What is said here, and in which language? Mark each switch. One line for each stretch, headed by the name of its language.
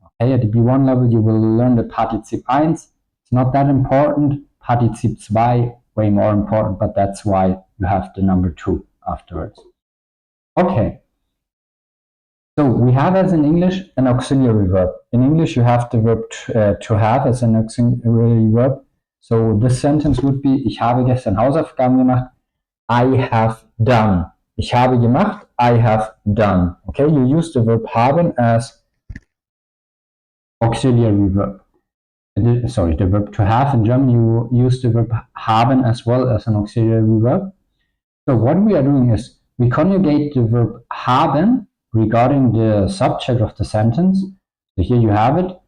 English: Okay, at the B1 level, you will learn the Partizip 1. It's not that important. Partizip 2, way more important, but that's why you have the number 2 afterwards. Okay. So we have as in English an auxiliary verb. In English you have the verb to have as an auxiliary verb. So this sentence would be,
German: ich habe gestern Hausaufgaben gemacht.
English: I have done.
German: Ich habe gemacht.
English: I have done. Okay, you use the verb haben as auxiliary verb. Sorry, the verb to have in German, you use the verb haben as well as an auxiliary verb. So what we are doing is we conjugate the verb haben regarding the subject of the sentence. So here you have it.